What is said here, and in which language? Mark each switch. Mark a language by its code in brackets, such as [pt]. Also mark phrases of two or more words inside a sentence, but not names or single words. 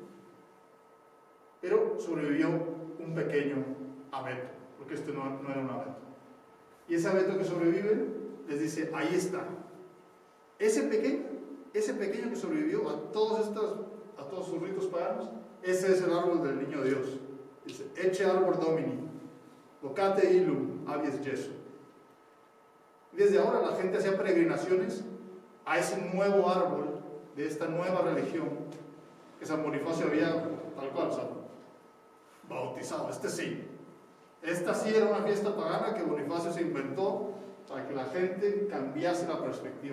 [es] Pero sobrevivió un pequeño abeto, porque este no era un abeto. Y ese abeto que sobrevive les dice, ahí está. Ese pequeño que sobrevivió a todos sus ritos paganos, ese es el árbol del niño Dios. Dice, [la] Ecce arbor Domini, vocate illum, habeas Jesu. [es] Desde ahora la gente hacía peregrinaciones a ese nuevo árbol de esta nueva religión que San Bonifacio había, tal cual, o sea, bautizado. Esta sí era una fiesta pagana que Bonifacio se inventó para que la gente cambiase la perspectiva.